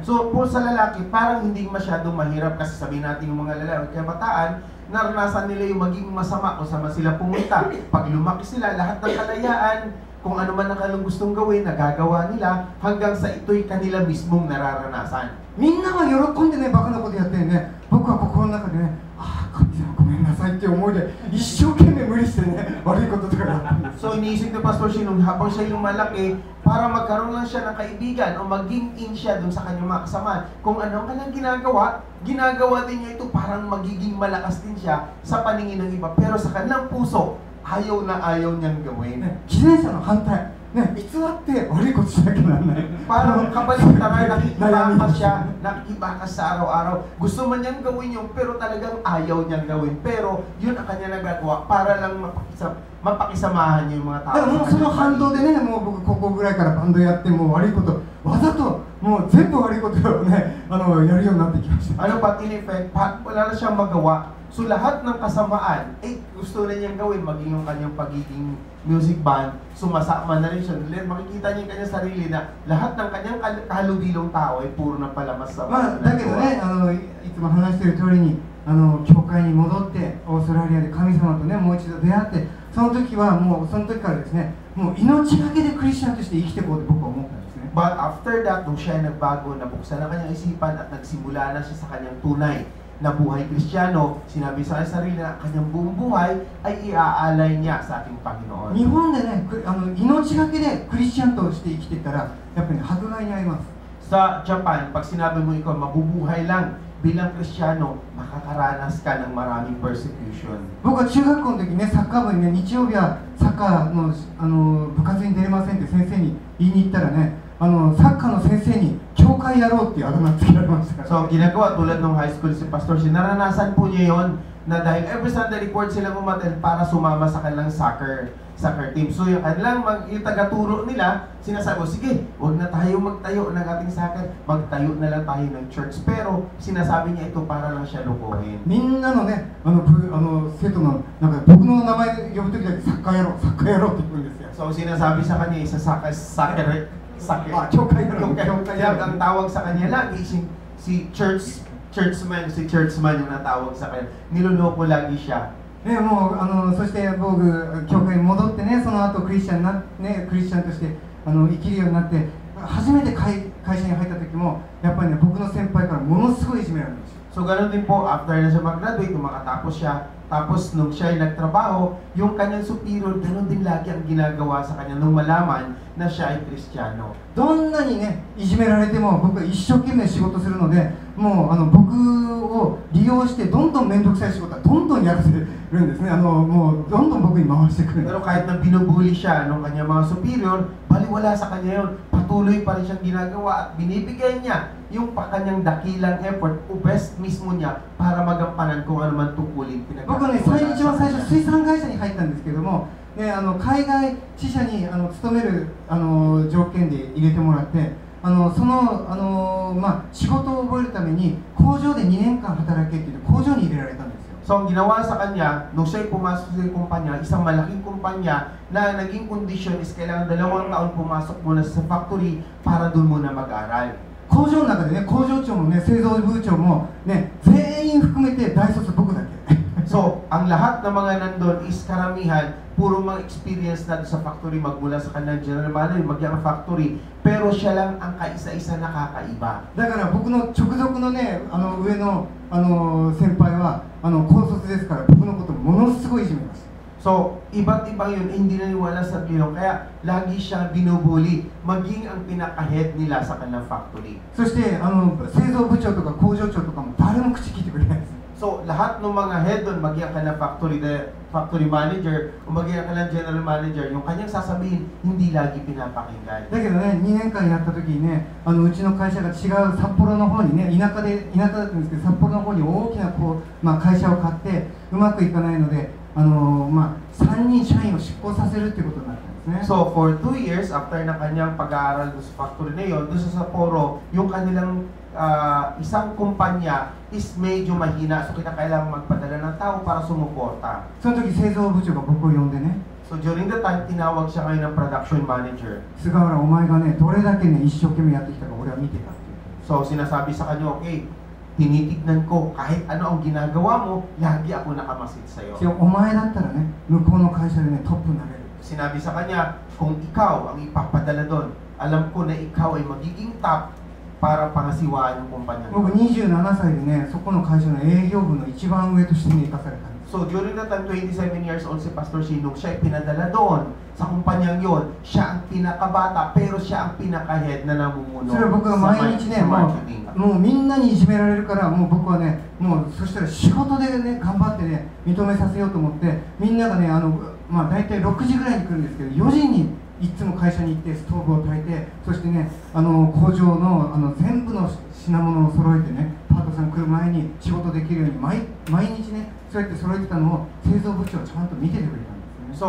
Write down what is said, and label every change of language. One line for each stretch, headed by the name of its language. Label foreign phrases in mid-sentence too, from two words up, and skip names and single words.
Filipino: So, po sa lalaki, parang hindi masyadong mahirap kasi sabihin natin yung mga lalaki, kabataan, naranasan nila yung maging masama kung saan sila pumunta. Pag lumaki sila, lahat ng kalayaan, kung ano man ang kanilang gustong gawin, nagagawa nila, hanggang sa ito'y kanila mismong nararanasan.
Japanese: みんなが喜んでねバカなことやってね、僕は心の中でね、ああ神様ごめんなさいって思いで一生懸命無理してね悪いこととかやったんです。
Filipino: So, iniisip ni Pastor Shinong, habang siya yung malaki, para magkaroon lang siya ng kaibigan o maging in siya dun sa kanyang mga kasamaan. Kung anong kanyang ginagawa din niya ito parang magiging malakas din siya sa paningin ng iba. Pero sa kanilang puso, ayaw na ayaw niyang gawin.
Japanese: ね、自然者の反対、ね、偽って悪いことしなきゃならない。
Filipino: Parang kabaliktaran, nakikibakas sa araw-araw. Gusto man niyang gawin yun, pero talagang ayaw niyang gawin. Pero yun ang kanya nagagawa para lang mapakisamahan niya yung mga
Japanese: だからもうその反動でね、もう僕高校ぐらいからバンドやってもう悪いことわざともう全部悪いことをねやるようになってきました。
Filipino: Ano pa,
English: in effect,
Filipino: wala na siyang magawa. So lahat ng kasamaan, gusto na niyang gawin, maging yung kanyang pagiging music band, sumasama na rin siya. Makikita niya yung kanyang sarili na lahat ng kanyang kahalubilong tao ay puro na palamas sa
Japanese: まあ、だけどねいつも話している通りに教会に戻ってオーストラリアで神様とねもう一度出会って、その時はもうその時からですね、もう命がけでクリスチャンとして生きていこうと僕は思ったんですね。
English: But after that,
Filipino: nung siya ay nagbago, nabuksan ang kanyang isipan at nagsimula na siya sa kanyang tunay na buhay Kristiyano, sinabi sa sarili na kanyang buong buhay ay iaalay niya sa ating Panginoon.
Japanese: 日本でね命がけでクリスチャンとして生きていったらやっぱり、ね、迫害に遭います。
Filipino: Sa Japan, pag sinabi mo ikaw mabubuhay lang bilang Kristiyano, makakaranas ka ng maraming persecution.
Japanese: 僕は中学校の時ね、サッカー部にね、日曜日はサッカーの部活に出れませんって先生に言いに行ったらね、サッカーの先生に教会やろうっていうあだ名つけられました。
Filipino: So, ginagawa tulad ng
English: high school
Filipino: si Pastor Shin, naranasan po niya yon na dahil
English: every Sunday
Filipino: report silang umattend para sumama sa kanilang
English: soccer team.
Filipino: So, yung kanilang yung taga-turo nila, sinasabi, sige, huwag na tayo magtayo ng ating soccer, magtayo na lang tayo ng church. Pero, sinasabi niya ito para lang siya lukuhin.
Japanese: みんなのね、生徒のなんか僕の名前呼ぶ時だけサッカーやろう、サッカーやろうって言うんですよ。
Filipino: So, sinasabi sa kanya, isa soccer.
Japanese: 教会やろう、教会やろう。
Filipino: Ang tawag sa kanya lagi, si churchman yung natawag sa kanya. Niloloko lagi siya.
Japanese: もうそして僕教会に戻ってね、その後クリスチャンとして生きるようになって、初めて会社に入った時もやっぱりね、僕の先輩からものすごいいじめられました。
Filipino: So ganoon din po, after na siya mag-graduate, makatapos siya, tapos nung siya ay nagtrabaho, yung kanyang superior, ganoon din lagi ang ginagawa sa kanya nung malaman na siya ay Kristiyano.
Japanese: どんなにね、いじめられても僕は一生懸命仕事するので、もう僕を利用してどんどん面倒くさい仕事はどんどんやらせるんですね。もうどんどん僕に回してくるんです。
Filipino: Pero kahit na binubuli siya ng kanyang mga superior, baliwala sa kanya yun. Patuloy pa rin siyang ginagawa at binibigay niya yung kanyang dakilang effort o best mismo niya para magampanan kung ano man tungkulin.
Japanese: 僕はね、一番最初水産会社に入ったんですけども、ね、海外支社に勤める条件で入れてもらって、仕事を覚えるために工場で2年間働けって言って工場に入れられたんですよ。
Filipino: So, ang ginawa sa kanya, nung siya'y pumasok sa kumpanya, isang malaking kumpanya na naging condition is kailangan 2 taon pumasok muna sa factory para doon muna mag-aral.
Japanese: 工場の中でね、工場長もね、製造部長もね、全員含めて大卒僕だけ。
Filipino: So, ang lahat ng mga nandun is karamihan, puro mga experience na sa factory, magmula sa kanilang
English: general manager,
Filipino: magyang factory, pero siya lang ang kaisa-isa nakakaiba.
Japanese: だから僕の直属のね、上の先輩は高卒ですから僕のことものすごいいじめます。
Filipino: So, iba't iba yun, hindi naniwala sa Panginoon, kaya lagi siya binubuli, maging ang pinaka-head nila sa kanilang factory.
Japanese: そして製造部長とか工場長とかも誰も口聞いてくれないです。
Filipino: So, lahat ng mga head doon, maging ang kanilang
English: factory manager,
Filipino: o maging ang kanilang
English: general manager,
Filipino: yung kanyang sasabihin, hindi lagi pinapakinggan.
Japanese: だけどね、2年間やった時にね、うちの会社が違う札幌の方にね、田舎だったんですけど、札幌の方に大きな会社を買ってうまくいかないので、3人社員を出向させるっていうことになったんですね。
English: So for 2 years,
Filipino: after na kanyang pag-aaral doon sa factory na yun, doon sa Sapporo, yung kanilang isang kumpanya is medyo mahina. So kinakailangan magpadala ng tao para sumuporta.
Japanese: その時製造部長が僕を呼んでね、
English: So during the time,
Filipino: tinawag siya ngayon ng
English: production manager.
Japanese: 菅原お前がねどれだけね一生懸命やってきたか俺は見てたって言って、
Filipino: So sinasabi sa kanya, okay, tinitignan ko kahit ano ang ginagawa mo, lagi ako nakamasid sa'yo.
Japanese: お前だったらね向こうの会社でねトップになれる。
Filipino: Sinabi sa kanya, kung ikaw ang ipapadala doon, alam ko na ikaw ay magiging top para pangasiwaan yung kumpanya.
Japanese: 僕27歳でねそこの会社の営業部の一番上としてね生かされたんです。
English: So during that time, 27 years old
Filipino: si Pastor Sinong, siya ay pinadala doon sa kumpanyang yon. Siya ang pinakabata, pero siya ang pinaka-head na namumuno
Japanese: それは僕が毎日ね
Filipino: sa
Japanese: も
Filipino: marketing.
Japanese: うみんなにいじめられるからもう僕はねもうそしたら仕事でね頑張ってね認めさせようと思ってみんながね大体6時ぐらいに来るんですけど4時にいつも会社に行ってストーブを焚いてそしてね工場の全部の品物を揃えてねパートさん来る前に仕事できるように毎日ねそうやって揃えてたのを製造部長はちゃんと見ててくれたんです。